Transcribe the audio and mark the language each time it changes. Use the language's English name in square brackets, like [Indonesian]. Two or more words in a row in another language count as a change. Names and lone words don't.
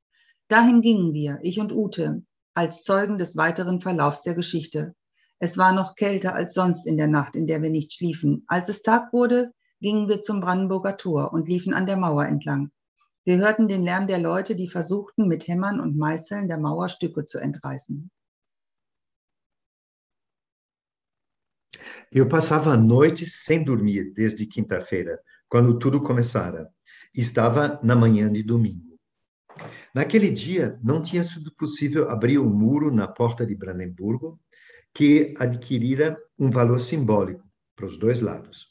[German] Dahin gingen wir, ich und Ute, als Zeugen des weiteren Verlaufs der Geschichte. Es war noch kälter als sonst in der Nacht, in der wir nicht schliefen. Als es Tag wurde, gingen wir zum Brandenburger Tor und liefen an der Mauer entlang. Wir hörten den Lärm der Leute, die versuchten, mit Hämmern und Meißeln der Mauer Stücke zu entreißen. [Portuguese] Eu passava noites sem dormir desde quinta-feira, quando tudo começara. Estava na manhã de domingo. Naquele dia, não tinha sido possível abrir o muro na porta de Brandemburgo, que adquirira um valor simbólico para os dois lados.